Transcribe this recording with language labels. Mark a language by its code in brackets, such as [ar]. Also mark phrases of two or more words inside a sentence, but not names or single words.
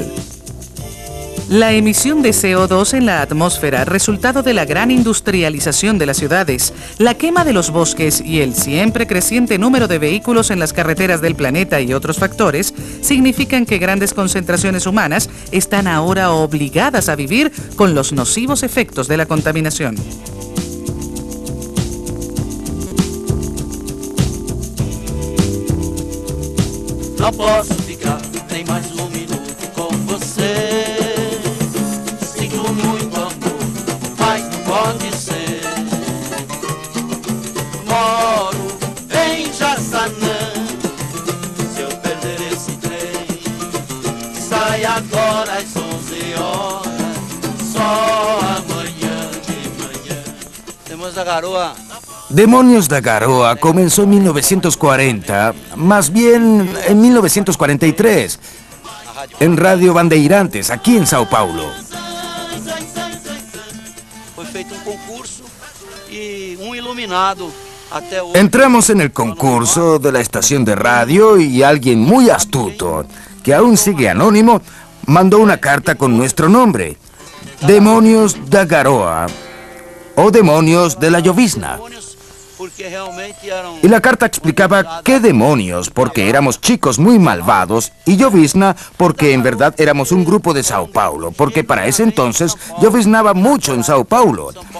[es] La emisión de CO2 en la atmósfera, resultado de la gran industrialización de las ciudades, la quema de los bosques y el siempre creciente número de vehículos en las carreteras del planeta y otros factores, significan que grandes concentraciones humanas están ahora obligadas a vivir con los nocivos efectos de la contaminación. [pt] Não posso ficar nem mais minuto com você. Sinto muito amor, mas não pode ser. Moro em Jaçanã. Se eu perder esse trem, sai agora às 11 horas. Só amanhã de manhã. Temos a garoa. [es] Demonios da Garoa comenzó en 1940, más bien en 1943, en Radio Bandeirantes, aquí en Sao Paulo. [pt] Foi feito concurso y iluminado até hoy. [es] Entramos en el concurso de la estación de radio y alguien muy astuto, que aún sigue anónimo, mandó una carta con nuestro nombre: Demonios da Garoa o Demonios de la Llovizna. Y la carta explicaba qué demonios, porque éramos chicos muy malvados, y llovizna, porque en verdad éramos un grupo de Sao Paulo, porque para ese entonces lloviznaba mucho en Sao Paulo.